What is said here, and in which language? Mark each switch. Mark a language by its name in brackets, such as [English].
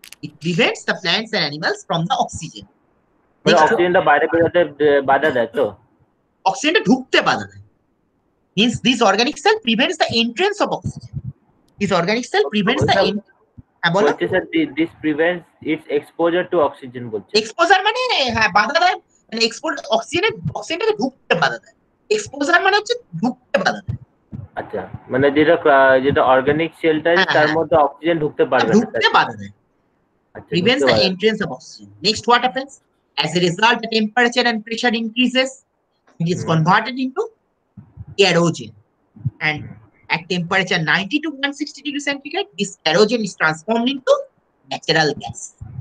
[English] It prevents the plants and animals from the oxygen. [Bangla] অক্সিজেনটা বাইরে বেরোতে বাধা দেয় তো অক্সিজেনটা ঢুকতে বাধা দেয় [English] means this organic cell prevents the entrance of oxygen. This organic cell prevents the [Bangla] বলছে sir [English] this prevents its exposure to oxygen বলছে [Bangla] এক্সপোজার মানে হ্যাঁ বাধা দেয় মানে অক্সিজেনটাকে ঢুকতে বাধা দেয় এক্সপোজার মানে হচ্ছে ঢুকতে বাধা দেয় আচ্ছা মানে যেটা অর্গানিক সেলটা তার মধ্যে অক্সিজেন ঢুকতে পারবে না ঢুকতে বাধা দেয় [English] prevents the entrance of oxygen. Next what happens? As a result the temperature and pressure increases. It is converted into kerosene, and at temperature 90 to 160 degrees centigrade this kerosene is transformed into natural gas.